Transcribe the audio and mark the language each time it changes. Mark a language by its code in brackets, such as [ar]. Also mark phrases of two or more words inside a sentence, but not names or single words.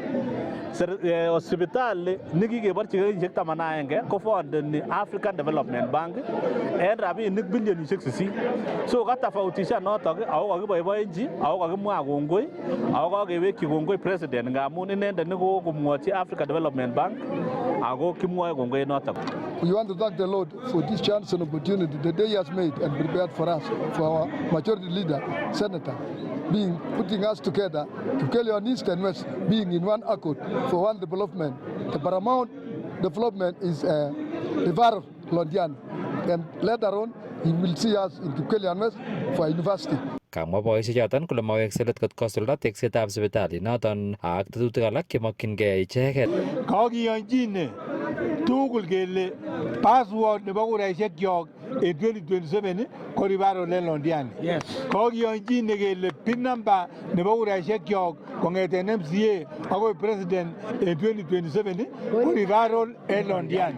[kln] Sipitali nekikeborchi kenyisiek 11 kofondeni African Development Bank en rabinik bilionisiek 8. So katofautishan notok ako kakiboiboenchi ako kakimwa kongoi ako kakewekyi kongoi president ngamun inendet nekokomwochi African Development Bank ako kimwoe kongoi notok. [en] We want to thank the Lord for this chance and opportunity the day He has made and prepared for us, for our majority leader, Senator, putting us together, Kipkelion East and West being in one accord for one development. The paramount development is Referral Londiani, and later on He will see us in Kipkelion West for university. [kln] Kamwa boisiek choton kole mawekse let kot kosulda teksetab sipitalinoton ak tetutik alak chemokyingei icheket. Kakiyonjine tugul kele password nebo kuraisiekyok en 2027 ko Referral en Londiani. Kakiyonjine kele [en] pin number [kln] nebo kuraisiekyok kong'eten MCA akoi president en 2027 ko Referral en Londiani.